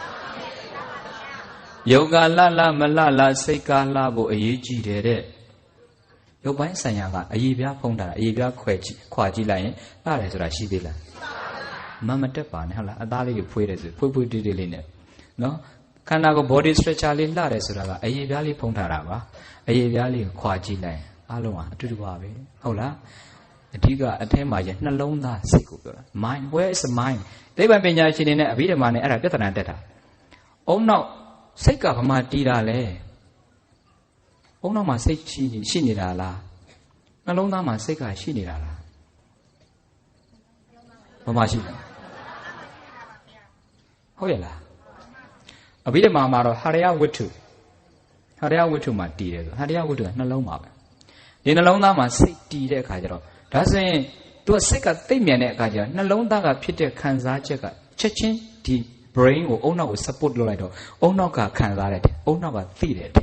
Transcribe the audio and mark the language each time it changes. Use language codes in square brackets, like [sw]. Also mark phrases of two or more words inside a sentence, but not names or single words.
[my] ယောဂလမလစိတ်ကားလှဖို့အရေးကြီးတယ်တဲ့ရုပ်ပိုင်းဆိုင်ရာကအရေးပြားဖုံးတာအရေးပြားခွာကြည့်လိုက်ရင်လှတယ်ဆိုတာ ရှိသေးလားမတက်ပါနဲ့ဟုတ်လားအသားလေးကိုဖွေးတယ်ဆိုဖွေးတိတိလေးနဲ့နော်ခန္ဓာကို [en] body structure [my] လေးလှတယ်ဆိုတာကအရေးပြားလေးဖုံးထားတာပါအရေးပြားလေးကိုခွာကြည့်လိုက်ရင်အားလုံးဟာအတူတူပါပဲဟုတ်လားအဓိကအထဲမှာရနှလုံးသားစိတ်ကိုပြောတာ [en] mind where is the mind [my] သိပ္ပံပညာရှင်တွေနဲ့အဘိဓမ္မာနဲ့အဲ့ဒါပြဿနာတက်တာအုံနောက်စိတ်ကဘာမှတီးတာလဲအုံနောက်မှာစိတ်ရှိနေတာလားနှလုံးသားမှာစိတ်ကရှိနေတာလား ဘာမှရှိတယ်ဟုတ်ရဲ့လားအဘိဓမ္မာမှာတော့ဟရယဝတ္ထုမှာတည်တယ်ဆိုဟရယဝတ္ထုကနှလုံးပါပဲဒီနှလုံးသားမှာစိတ်တည်တဲ့အခါကျတော့ဒါဆိုရင်သူကစိတ်ကသိပ်မြန်တဲ့အခါကျတော့နှလုံးသားကဖြစ်တဲ့ခံစားချက်ကချက်ချင်းဒီ brain ကိုအုံနောက်ကို support လုပ်လိုက်တော့အုံနောက်ကခံစားတယ်အုံနောက်ကသိတယ်တဲ့